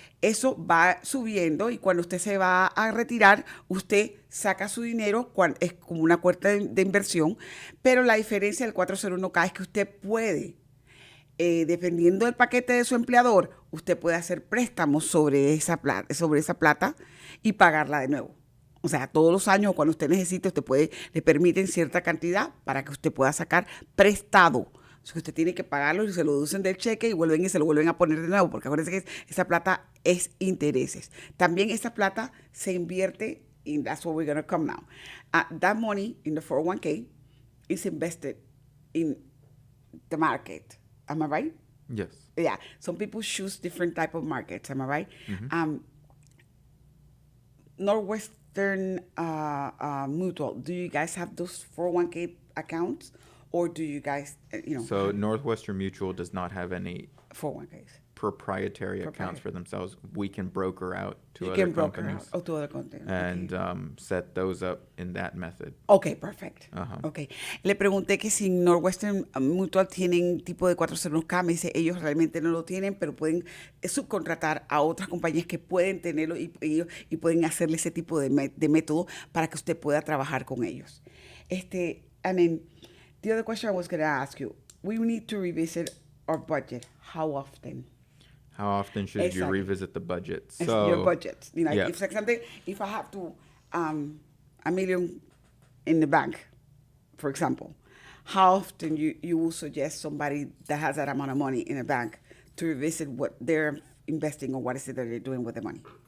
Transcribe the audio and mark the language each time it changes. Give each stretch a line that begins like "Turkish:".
Spanish: Eso va subiendo y cuando usted se va a retirar, usted saca su dinero, es como una cuenta de inversión, pero la diferencia del 401k es que usted puede, dependiendo del paquete de su empleador, usted puede hacer préstamos sobre esa plata y pagarla de nuevo. O sea, todos los años, cuando usted necesite, le permiten cierta cantidad para que usted pueda sacar prestado. O sea, usted tiene que pagarlo y se lo deducen del cheque y se lo vuelven a poner de nuevo, porque acuérdense que esa plata es intereses. También esa plata se invierte,
English: and that's where we're going to come now. That money in the 401k is invested in the market. Am I right? Yes. Yeah. Some people choose different type of markets. Am I right? Mm-hmm. Northwestern Mutual, do you guys have those 401k accounts, or do you guys, So Northwestern Mutual does not have any 401ks? proprietary accounts for themselves. We can broker out to other can broker companies out to other companies. and set those up in that method. Okay, perfect. Ajá. Okay.
Spanish: Le pregunté que si Northwestern Mutual tienen tipo de 401k, me dice ellos realmente no lo tienen, pero pueden subcontratar a otras compañías que pueden tenerlo y pueden hacerle ese tipo de método para que usted pueda trabajar con ellos.
English: And then the other question I was going to ask you, we need to revisit our budget. How often? How often should you revisit the budget? So your budget. yeah. If I have to $1 million in the bank, for example, how often you will suggest somebody that has that amount of money in a bank to revisit what they're investing or what is it that they're doing with the money?